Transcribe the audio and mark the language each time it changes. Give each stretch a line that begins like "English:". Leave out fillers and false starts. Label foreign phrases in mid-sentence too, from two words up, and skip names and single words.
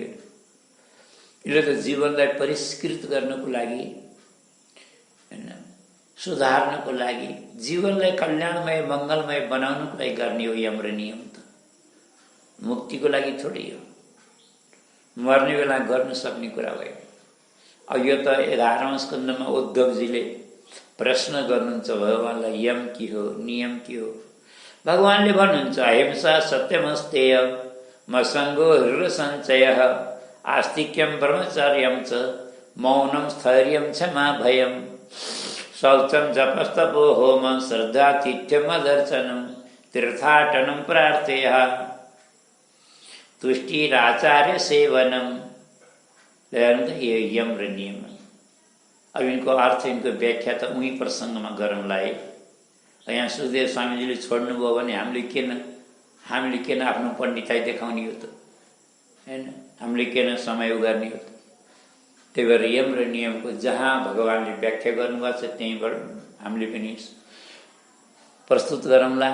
Nepali: यसले त जीवनलाई परिष्कृत गर्नको लागि, हैन, सुधार्नको लागि, जीवनलाई कल्याणमय मङ्गलमय बनाउनको लागि गर्ने हो यम र नियम त। मुक्तिको लागि थोरै हो, मर्ने बेला गर्न सक्ने कुरा भयो। अब यो त 11औं स्कन्धमा उद्धवजीले प्रश्न गर्नुहुन्छ भगवानलाई, यम के हो, नियम के हो?
Sanskrit: भगवानले भन्नुहुन्छ अहिंसा सत्यमस्तेय मसङ्गो हृदय सञ्चयः आस्तिक्यम ब्रह्मचर्यम च मौनम स्थैर्यम क्षमा भयम शौचम जपस्तपो होम श्रद्धातिथ्यमदर्शनम तीर्थाटनम प्रार्थेयः तुष्टिराचार्य सेवनम।
Nepali: ये यम र नियम। अब इनको अर्थ, इनको व्याख्या त उही प्रसङ्गमा गरौँलाई। यहाँ सुखदेव स्वामीजीले छोड्नुभयो भने हामीले किन आफ्नो पण्डिताइ देखाउने हो त, हैन? हामीले किन समय उगार्ने हो त? त्यही भएर यम र नियमको जहाँ भगवानले व्याख्या गर्नुभएको छ त्यहीँबाट हामीले पनि प्रस्तुत गरौँला।